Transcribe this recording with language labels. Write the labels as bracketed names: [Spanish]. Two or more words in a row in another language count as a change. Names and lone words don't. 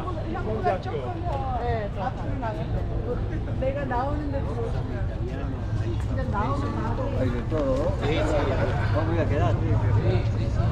[Korean] 네, 저 앞으로 나갔어요. 내가 나오는데 들어오시면. 근데 나오면 나도. [Spanish] Hay de todo. Sí, sí. Vamos a quedar. Sí.